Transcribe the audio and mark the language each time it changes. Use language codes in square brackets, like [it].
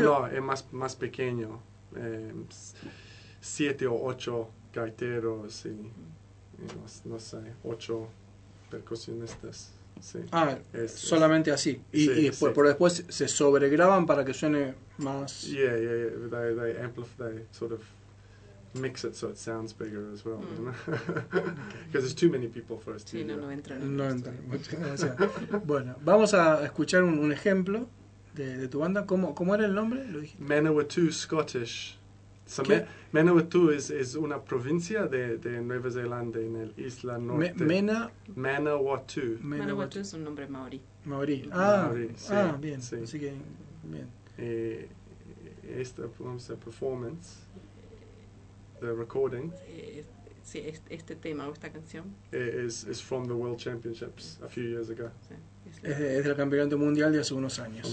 [es] No, es más pequeño, 7 o 8 gaiteros y no sé, 8 percusionistas. Sí. Solamente así. Pero después se sobregraban para que suene más. [en] Yeah. They amplify, they sort of mix it so it sounds bigger as well. Because there's too many people for a studio. [es] Sí, no entran. Bueno, vamos a escuchar un ejemplo de tu banda. ¿Cómo era el nombre? ¿Lo dijiste? Manawatu Scottish. So Manawatu es una provincia de Nueva Zelanda en el isla norte. Manawatu. Manawatu es un nombre maorí. Maorí. Bien. Sí. Así que, bien. Esta es la performance, [en] the recording. [es] Sí, este tema o esta canción. [en] Es from the World Championships a few years ago. [es] Sí, es del campeonato mundial de hace unos años.